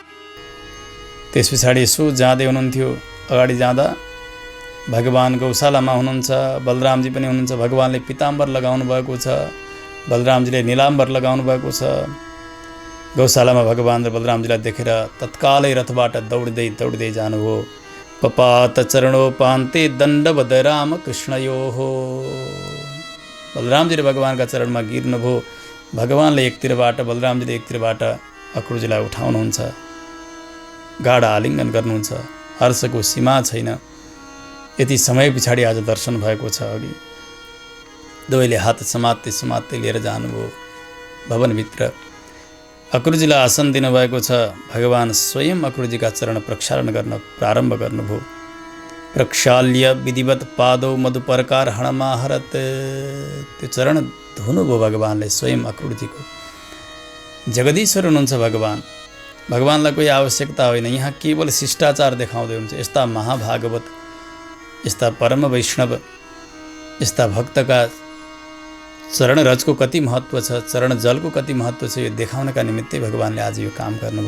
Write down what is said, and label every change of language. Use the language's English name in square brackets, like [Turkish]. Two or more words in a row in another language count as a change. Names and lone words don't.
[Nepali] त्यस पछाडि यसो जाँदै हुनुहुन्थ्यो, अगाडि जाँदा भगवान गौशालामा हुनुहुन्छ, बलरामजी पनि हुनुहुन्छ। भगवानले पीताम्बर लगाउनु भएको छ, बलरामजीले नीलाम्बर लगाउनु भएको छ। गौशालामा भगवान र बलरामजीलाई देखेर तत्कालै रथबाट दौड्दै दौड्दै जानुभयो। [Sanskrit] पपात चरणोपान्ते दण्डवद राम कृष्णयोः। [Nepali] बलरामजी र भगवानका चरणमा गिर्नुभयो। भगवानले एकतिरबाट, बलरामजीले एकतिरबाट अक्रूरजीलाई उठाउनुहुन्छ, गाढा आलिङ्गन गर्नुहुन्छ, हर्षको सीमा छैन। यति समय पछाडि आज दर्शन भएको छ। अघि दुवैले हात समात्दै समात्दै लिएर जानुभयो भवनभित्र। अक्रुरजीलाई आसन दिनुभएको छ। भगवान् स्वयं अक्रुरजीका चरण प्रक्षालन गर्न प्रारम्भ गर्नुभयो। [Sanskrit] प्रक्षाल्य विधिवत पादौ मधुपरकार हणमाहरत। [Nepali] त्यो चरण धुनुभयो भगवान्ले स्वयं अक्रुरजीको। जगदीश्वर हुनुहुन्छ भगवान्। भगवान्लाई कोही आवश्यकता होइन। यहाँ केवल शिष्टाचार देखाउँदै हुन्छ। यस्ता महाभागवत, यस्ता परम वैष्णव, यस्ता भक्तका चरण रजको कति महत्त्व छ, चरण जलको कति महत्त्व छ, यो देखाउनका निमित्तै भगवान्ले आज यो काम गर्नुभयो।